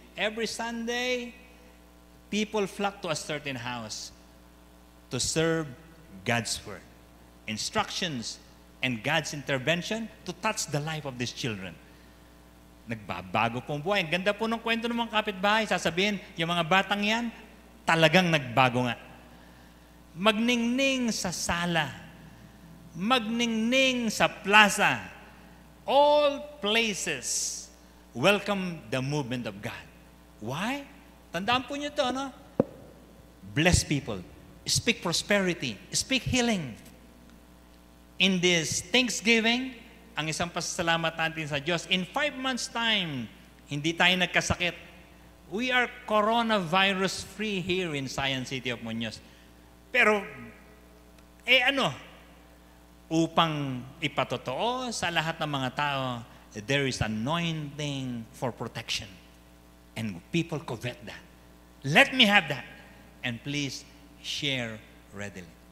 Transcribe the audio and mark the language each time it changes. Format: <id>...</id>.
<en>Every Sunday, people flock to a certain house to serve God's word. Instructions and God's intervention to touch the life of these children.</en> <tl>Nagbabago pong buhay. Ang ganda po ng kwento ng mga kapitbahay. Sasabihin, yung mga batang yan, talagang nagbago nga. Magningning sa sala, magningning sa plaza,</tl> <en>all places welcome the movement of God. Why?</en> <tl>Tandaan po niyo ito, no?</tl> <en>Bless people, speak prosperity, speak healing. In this Thanksgiving,</en> <tl>ang isang pasasalamat natin sa Diyos,</tl> <en>in 5 months' time,</en> <tl>hindi tayo nagkasakit.</tl> <en>We are coronavirus-free here in Science City of Muñoz.</en> <tl>Pero, upang ipatotoo sa lahat ng mga tao,</tl> <en>there is anointing for protection. And people covet that. Let me have that. And please, share readily.</en>